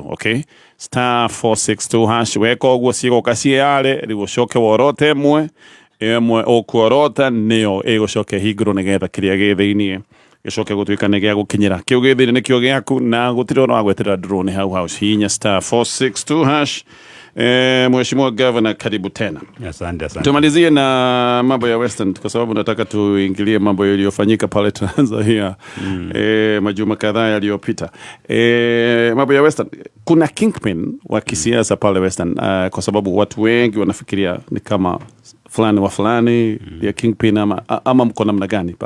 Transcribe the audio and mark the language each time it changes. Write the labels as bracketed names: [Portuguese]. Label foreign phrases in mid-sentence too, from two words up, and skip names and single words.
[Kikuyu] Okay, *462# weka ũguo ciĩgoka ciare rĩu ũcoke worote ĩmwe ũkuorota nĩyo ĩgũcoke hingũrwo nĩgetha kĩrĩa gĩ thĩinĩ gĩcoke gũtuĩka nĩ gĩa gũkinyĩra. Kĩu gĩ thĩinĩ nĩkĩo gĩaku na gũtirĩ ona wagwetera drone hau hinya *462#. [Swahili] Mheshimiwa Governor, karibu tena. Asante. Tumalizie na mambo ya Western kwa sababu nataka tuingilie mambo yaliyofanyika pale Tanzania majuma kadhaa yaliyopita. Mambo ya Western, kuna kingpin wa kisiasa pale Western kwa sababu watu wengi wanafikiria ni kama fulani wa fulani ya kingpin ama mko namna gani pale?